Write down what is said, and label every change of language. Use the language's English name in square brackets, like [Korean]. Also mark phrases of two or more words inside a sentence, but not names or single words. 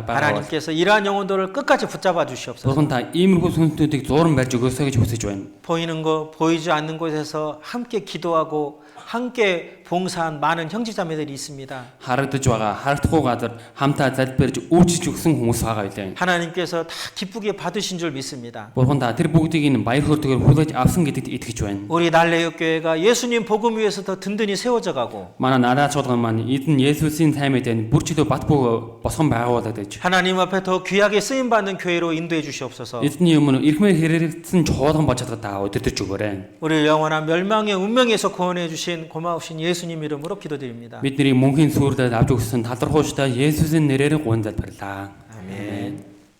[Korean] 하나님께서 이러한 영혼들을 끝까지 붙잡아 주시옵소서. [Mongolian] Бурхан та иймэрхүү сүнснүүдийг зууран барьж өгөөсэй гэж хүсэж байна. [Korean] 보이는 것, 보이지 않는 곳에서 함께 기도하고 함께 봉사한 많은 형제자매들이 있습니다. [Mongolian] Харагдаж байгаа, харагдахгүй газар хамтаа залбирж үйлчилж өгсөн хүмүүс байгаа билээ. [Korean] 하나님께서 다 기쁘게 받으신 줄 믿습니다. [Mongolian] Бурхан та тэр бүгдийг нь баяр хөөртэйгээр хүлээж авсан гэдэгт итгэж байна. [Korean] 우리 날레역 교회가 예수님 복음 위에서 더 든든히 세워져 가고 [Mongolian] Манай надад чуулган маань эзэн Есүсийн сайн мэдээнд бүр чөлөө бат бoo босгон байгуулад байж. [Korean] 하나님 앞에 더 귀하게 쓰임 받는 교회로 인도해 주시옵소서. [Mongolian] Эзний өмнө эрхмээр хэрэгцсэн чуулган болж чаддаг та удирдах өгөөрэй. [Korean] 우리를 영원한 멸망의 운명에서 구원해 주신 고마우신 예수님 이름으로 기도드립니다. [Mongolian] Бидний мөнхийн сүрдээд авч өгсөн талархууштай Есүсийн нэрээр гуйн залбирлаа. [Korean] 아멘.